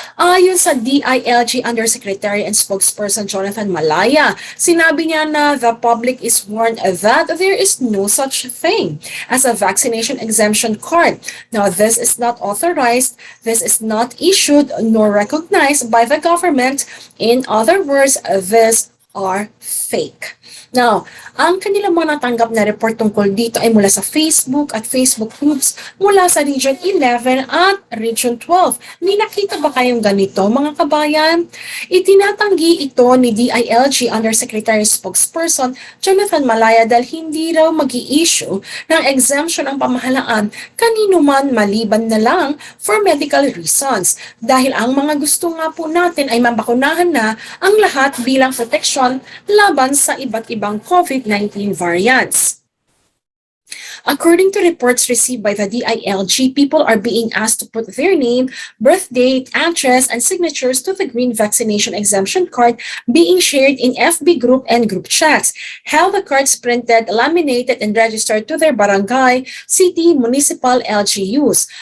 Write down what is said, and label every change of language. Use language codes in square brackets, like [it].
[tl] Ayon sa [en] DILG Undersecretary and Spokesperson Jonathan Malaya, [tl] sinabi niya na [en] the public is warned that there is no such thing as a vaccination exemption card. Now, this is not authorized, this is not issued nor recognized by the government. In other words, these are fake. [tl] Now, ang kanilang mga natanggap na report tungkol dito ay mula sa Facebook at Facebook groups mula sa Region 11 at Region 12. May nakita ba kayong ganito, mga kabayan? Itinatanggi ito ni DILG Undersecretary Spokesperson Jonathan Malaya dahil hindi raw mag-i-issue ng exemption ang pamahalaan kanino man maliban na lang [en] for medical reasons. [tl] Dahil ang mga gusto nga po natin ay mabakunahan na ang lahat bilang proteksyon laban sa iba't ibang COVID-19 variants. [en] According to reports received by the DILG, people are being asked to put their name, birth date, address, and signatures to the green vaccination exemption card being shared in FB group and group chats. Have the cards printed, laminated, and registered to their barangay, city, municipal LGUs.